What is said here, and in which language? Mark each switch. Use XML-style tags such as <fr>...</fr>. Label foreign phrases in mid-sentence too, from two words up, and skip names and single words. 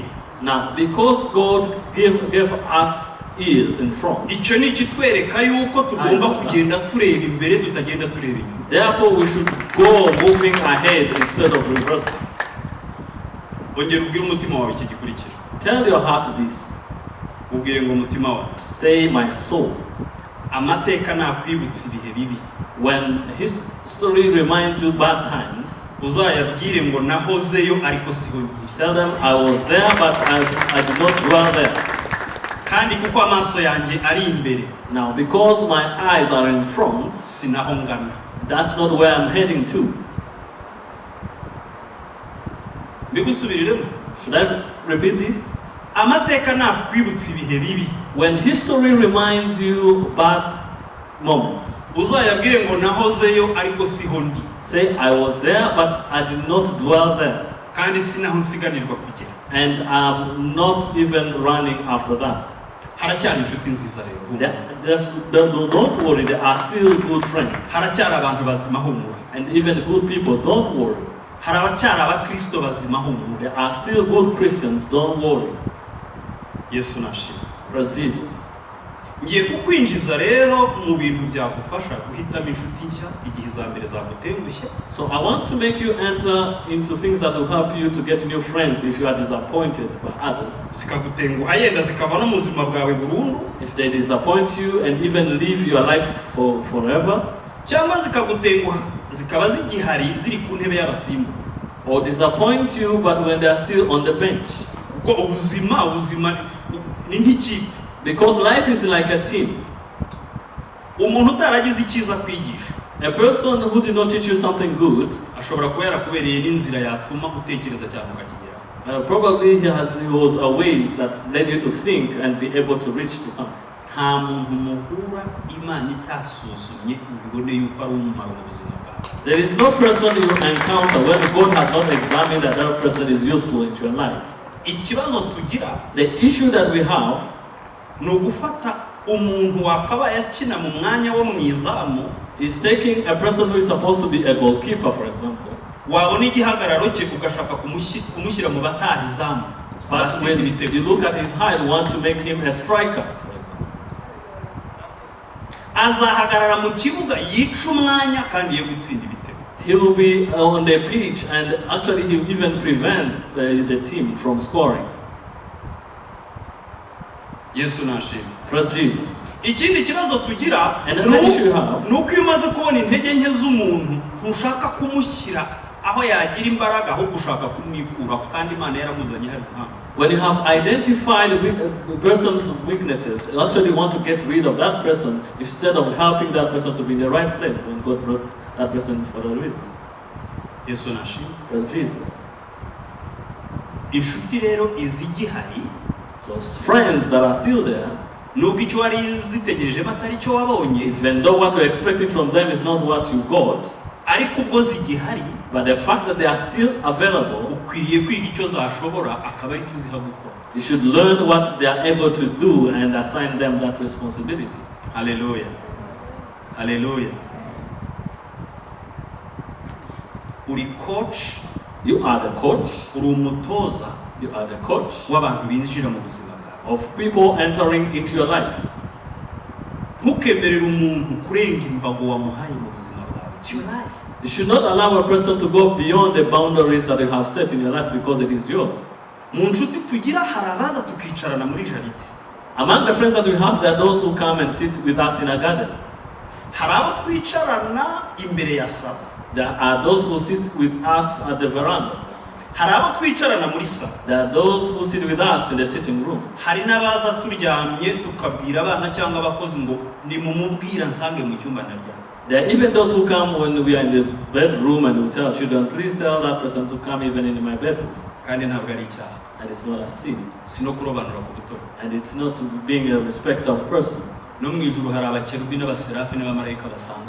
<en>Now, because God gave us ears in front,</en> <rw>icyo ni ikitwereka yuko tugomba kugenda tureba imbere tutagenda tureba inyuma.</rw> <en>therefore we should go moving ahead instead of reversing.</en> <rw>Ongera ubwire umutima wawe iki gikurikira.</rw> <en>Tell your heart this.</en> <rw>Ubwire ngo umutima wawe,</rw> <en>Say, my soul.</en> <rw>amateka nakwibutsa ibihe bibi,</rw> <en>When history reminds you bad times,</en> <rw>uzayabwire ngo nahozeyo ariko siho nkiri.</rw> <en>tell them I was there but I did not dwell there.</en> <rw>Kandi kuko amaso yanjye ari imbere,</rw> <en>Now, because my eyes are in front,</en> <rw>sinaho ngana.</rw> <en>that's not where I'm heading to.</en> <rw>Mbigusubiriremo.</rw> <en>Should I repeat this?</en> <rw>Amateka nakwibutsa ibihe bibi,</rw> <en>When history reminds you bad moments,</en> <rw>uzayabwire ngo nahozeyo ariko siho ndi.</rw> <en>say I was there but I did not dwell there.</en> <rw>Kandi sinaho nsiganirwa kugera.</rw> <en>And I'm not even running after that.</en> <rw>Haracyari inshuti nziza rero.</rw> <en>Don't worry, there are still good friends.</en> <rw>Haracyari abantu bazima humura.</rw> <en>And even good people, don't worry.</en> <rw>Haracyari abakristo bazima humura.</rw> <en>There are still good Christians, don't worry.</en> <rw>Yesu nashimwe.</rw> <en>Praise Jesus.</en> <rw>Ngiye kukwinjiza rero mu bintu byagufasha guhitamo inshuti nshya igihe izambere zagutengushye.</rw> <en>So I want to make you enter into things that will help you to get new friends if you are disappointed by others.</en> <rw>Zikagutenguha yenda zikava no mu buzima bwawe burundu.</rw> <en>If they disappoint you and even leave your life forever.</en> <rw>Cyangwa zikagutenguha zikaba zigihari ziri ku ntebe y'abasimbu.</rw> <en>Or disappoint you but when they are still on the bench.</en> <rw>Kuko ubuzima ni nk'ikipe.</rw> <en>Because life is like a team.</en> <rw>Umuntu utaragize icyiza kwigisha,</rw> <en>A person who did not teach you something good,</en> <rw>ashobora kuba yarakubereye n'inzira yatuma utekereza cyane ukakigeraho.</rw> <en>probably he was a way that led you to think and be able to reach to something.</en> <rw>Nta muntu muhura Imana itasuzumye ngo ibone yuko ari umumaro mu buzima bwawe.</rw> <en>There is no person you encounter when God has not examined that that person is useful into your life.</en> <rw>Ikibazo tugira,</rw> <en>The issue that we have</en> <rw>ni ugufata umuntu wakabaye akina mu mwanya wo mu izamu,</rw> <en>is taking a person who is supposed to be a goalkeeper, for example.</en> <rw>wabona igihagararo cye ugashaka kumushyira mu bataha izamu.</rw> <en>But when you look at his height, you want to make him a striker, for example.</en> <rw>Azahagarara mu kibuga yica umwanya kandi ye gutsinda ibitego.</rw> <en>He will be on the pitch and actually he will even prevent the team from scoring.</en> <rw>Yesu nashimwe.</rw> <en>Praise Jesus.</en> <rw>Ikindi kibazo tugira</rw> <en>And</en> <rw>nuko iyo umaze kubona intege nke z'umuntu ntushaka kumushyira aho yagira imbaraga aho gushaka kumwikuraho kandi Imana yaramuzanye hari impamvu.</rw> <en>When you have identified a person's weaknesses, you actually want to get rid of that person instead of helping that person to be in the right place when God brought that person for a reason.</en> <rw>Yesu nashimwe.</rw> <en>Praise Jesus.</en> <rw>Inshuti rero izigihari,</rw> <en>So friends that are still there,</en> <rw>nubwo icyo wari zitegerejemo atari cyo wabonye,</rw> <en>even though what you're expecting from them is not what you got,</en> <rw>ariko ubwo zigihari,</rw> <en>but the fact that they are still available,</en> <rw>ukwiriye kwiga icyo zashobora akaba ari cyo uziha gukora.</rw> <en>you should learn what they are able to do and assign them that responsibility.</en> <rw>Hallelujah. Hallelujah. Uri coach,</rw> <en>You are the coach,</en> <rw>uri umutoza</rw> <en>you are the coach</en> <rw>w'abantu binjira mu buzima bwawe.</rw> <en>of people entering into your life.</en> <rw>Ntukemerere umuntu kurenga imbago wamuhaye mu buzima bwawe.</rw> <en>It's your life. You should not allow a person to go beyond the boundaries that you have set in your life because it is yours.</en> <rw>Mu nshuti tugira hari abaza tukicarana muri jaride.</rw> <en>Among the friends that we have, there are those who come and sit with us in a garden.</en> <rw>hari abo twicarana imbere ya salo.</rw> <en>There are those who sit with us at the veranda.</en> <rw>Hari abo twicarana muri salo.</rw> <en>There are those who sit with us in the sitting room.</en> <rw>Hari n'abaza turyamye tukabwira abana cyangwa abakozi ngo nimumubwira nsange mu cyumba ndaryamye.</rw> <en>There are even those who come when we are in the bedroom and we tell children, please tell that person to come even in my bedroom.</en> <rw>Kandi ntabwo ari icyaha.</rw> <en>And it's not a sin.</en> <rw>Si no kurobanura ku butoni.</rw> <en>And it's not being a respecter of person.</en> <rw>No mu ijuru hari abakerubi n'abaserafi n'abamarayika basanzwe.</rw>